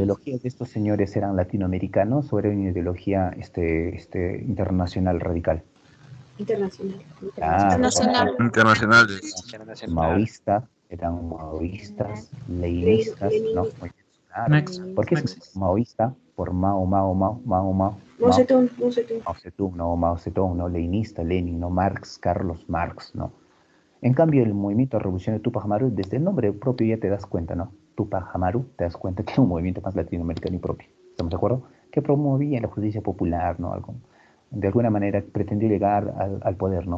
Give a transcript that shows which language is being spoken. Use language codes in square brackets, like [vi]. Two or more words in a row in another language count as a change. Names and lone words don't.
[es] ideología de estos señores eran latinoamericanos o era una ideología internacional radical? Internacional. Claro, Internacional. Internacionales. Internacional. eran maoístas, leninistas, ¿no? Muy bien, claro. Max, ¿Por qué se Max. maoísta? Por Mao, Mao Zedong, Mao Zedong. Mao Zedong, no, Mao Zedong, no, leninista, Lenin, no, Marx, Carlos Marx, no. En cambio, el movimiento revolucionario Tupac Amaru, desde el nombre propio ya te das cuenta, ¿no? Tupac Amaru, te das cuenta que es un movimiento más latinoamericano y propio. ¿Estamos de acuerdo? Que promovía la justicia popular, ¿no? De alguna manera pretendió llegar al poder, ¿no?